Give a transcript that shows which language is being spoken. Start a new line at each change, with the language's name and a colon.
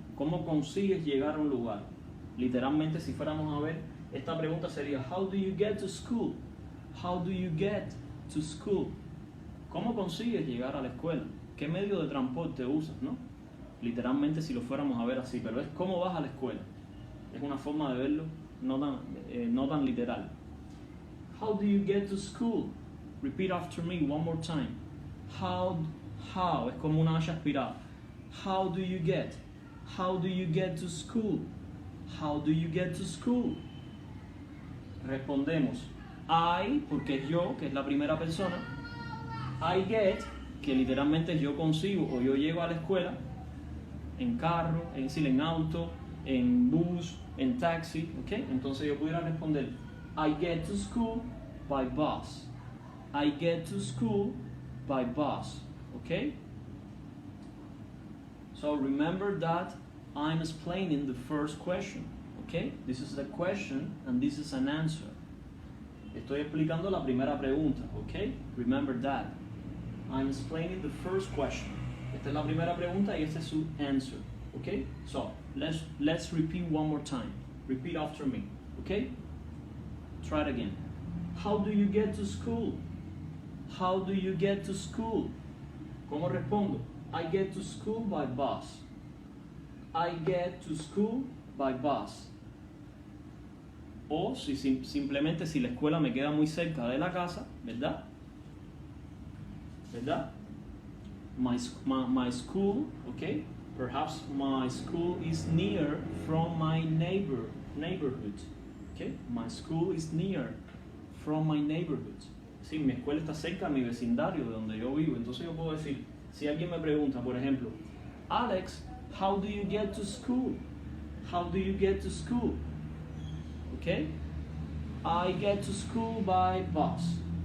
Spanish: ¿Cómo consigues llegar a un lugar? Literalmente, si fuéramos a ver, esta pregunta sería
English: how do you get to school,
Spanish: how do you get to school. ¿Cómo consigues llegar a la escuela? ¿Qué medio de transporte usas, no? Literalmente, si lo fuéramos a ver así, pero es ¿cómo vas a la escuela? Es una forma de verlo no tan literal.
English: How do you get to school? Repeat after me one more time. How
Spanish: es como una H aspirada.
English: How do you get to school? How do you get to school?
Spanish: Respondemos I, porque es yo, que es la primera persona. I get, que literalmente es yo consigo o yo llego a la escuela en carro, es decir, en auto, en bus, en taxi, ¿ok? Entonces yo pudiera responder
English: I get to school by bus. I get to school by bus, ¿ok? So remember that I'm explaining the first question, ¿ok? This is the question and this is an answer.
Spanish: Estoy explicando la primera pregunta, ¿ok?
English: Remember that. I'm explaining the first question.
Spanish: Esta es la primera pregunta y este es su answer, ¿ok?
English: So, let's repeat one more time. Repeat after me, ¿ok? Try it again. How do you get to school? How do you get to school?
Spanish: ¿Cómo respondo?
English: I get to school by bus. I get to school by bus.
Spanish: O simplemente si la escuela me queda muy cerca de la casa, ¿verdad?
English: My school, okay? Perhaps my school is near from my neighborhood. Okay? My school is near from my neighborhood.
Spanish: Sí, mi escuela está cerca de mi vecindario, de donde yo vivo. Entonces yo puedo decir, si alguien me pregunta, por ejemplo, Alex,
English: how do you get to school? How do you get to school? Okay? I get to school by bus.